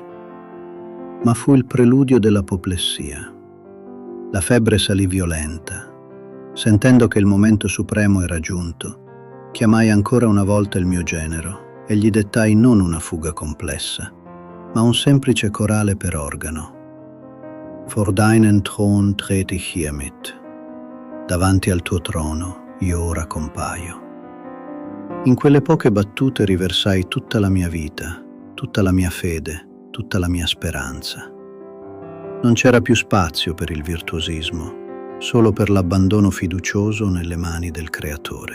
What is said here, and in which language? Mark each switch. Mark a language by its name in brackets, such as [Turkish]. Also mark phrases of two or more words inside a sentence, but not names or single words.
[Italian] Ma fu il preludio dell'apoplessia. La febbre salì violenta. Sentendo che il momento supremo era giunto, chiamai ancora una volta il mio genero e gli dettai non una fuga complessa, ma un semplice corale per organo. [German] Vor deinen Thron trete ich hiermit. [Italian] Davanti al tuo trono io ora compaio. In quelle poche battute riversai tutta la mia vita, tutta la mia fede, tutta la mia speranza. Non c'era più spazio per il virtuosismo, solo per l'abbandono fiducioso nelle mani del Creatore.